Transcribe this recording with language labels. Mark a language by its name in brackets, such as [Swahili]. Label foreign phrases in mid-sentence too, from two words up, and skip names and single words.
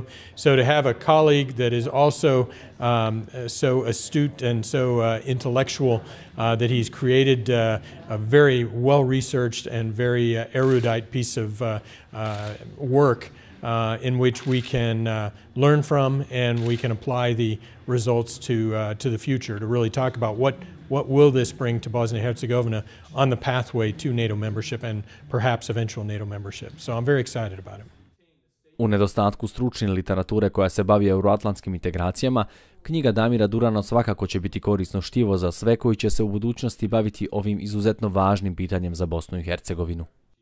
[English] So to have a colleague that is also so astute and so intellectual that he's created a very well-researched and very erudite piece of work in which we can learn from and we can apply the results to the future to really talk about what will this bring to Bosnia and Herzegovina on the pathway to NATO membership and perhaps eventual NATO membership. So I'm very excited about it. [Bosnian] U nedostatku stručne literature koja se bavi euroatlantskim integracijama, knjiga Damira Durana svakako će biti korisno štivo za sve koji će se u budućnosti baviti ovim izuzetno važnim pitanjem za Bosnu i Hercegovinu.